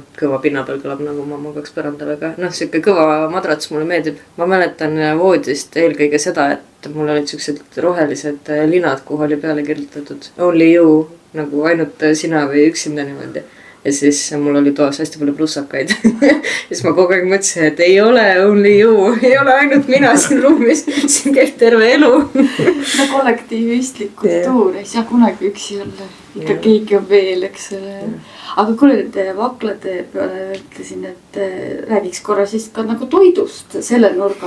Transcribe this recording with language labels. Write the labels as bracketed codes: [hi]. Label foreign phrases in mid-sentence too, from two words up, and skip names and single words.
[et] Kõva pinna peal kõlab nagu ma magaks põrandal, aga noh, siuke kõva madrats mulle meeldib. Ma mäletan voodist eelkõige seda, et mul olid siuksed rohelised linad, kuhu oli peale kirjutatud [en] Only you, [et] nagu ainult sina või üksinda niimoodi. Ja siis mul oli toas hästi palju plussakaid. Siis ma kogu aeg mõtlesin, et ei ole [en] only you, [et] ei ole ainult mina siin ruumis, siin käib terve elu. See kollektiivistlik kultuur, ei saa kunagi üksi olla, ikka keegi on veel, eks ole. Aga kuule, nende vaklade peale ütlesin, et räägiks korra siis ka nagu toidust selle nurga.